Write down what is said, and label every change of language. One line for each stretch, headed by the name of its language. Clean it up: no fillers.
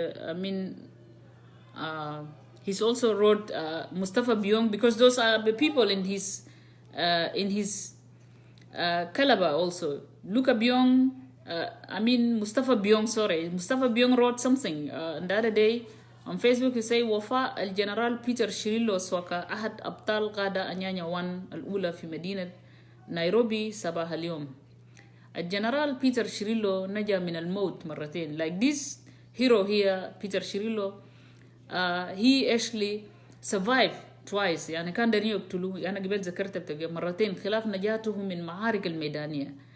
English: I mean, he's also wrote Mustafa Byung, because those are the people in his caliber also. Luca Byung, Mustafa Byung, sorry. Mustafa Byung wrote something the other day on Facebook. He say,
Arabic: وفاء الجنرال بيتر شيريلو سواكا أحد أبطال قادة أنيانيا 1 الأولى في مدينة نيروبي صباح اليوم. الجنرال بيتر شيريلو نجا من الموت مرتين.
English: Like this hero here, Peter Cirillo, he actually survived twice.
Arabic: يعني كان دارين يقتلوه. أنا قبل ذكرت بتلقى مرتين خلاف نجاته من معارك الميدانية.